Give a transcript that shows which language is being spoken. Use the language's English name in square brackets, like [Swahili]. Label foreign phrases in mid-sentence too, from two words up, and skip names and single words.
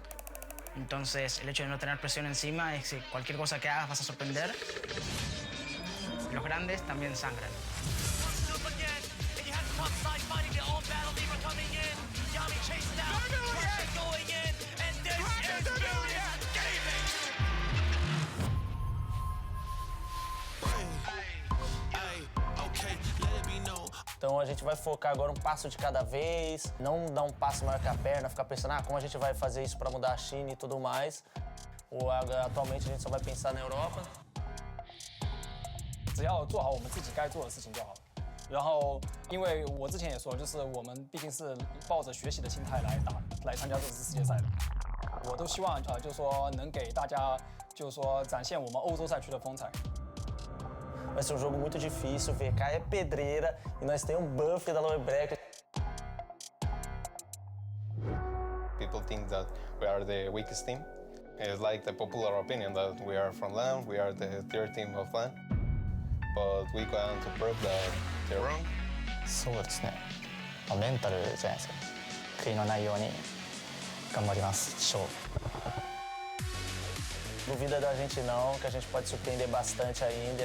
[Spanish] Entonces el hecho de no tener presión encima es que cualquier cosa que hagas vas a sorprender. Los grandes también sangran. [Portuguese] Então a gente vai focar agora um passo de cada vez, não dar um passo maior que a perna, ficar pensando como a gente vai fazer isso para mudar a China e tudo mais. Atualmente a gente só vai pensar na Europa. [Chinese] 只要做好我们自己该做的事情就好了。然后，因为我之前也说，就是我们毕竟是抱着学习的心态来参加这次世界赛的。我都希望就是说能给大家就是说展现我们欧洲赛区的风采。 [Portuguese] Vai ser um jogo muito difícil, VK é pedreira e nós temos um buff da [English] lower bracket. People think that we are the weakest team, It's like the popular opinion that we are from LAN, we are the third team of LAN, but we want to prove that they're wrong. [Japanese] そうですね、メンタルじゃないですか。悔いのないように頑張ります。勝負。 [Portuguese] Duvida da gente não, que a gente pode surpreender bastante ainda.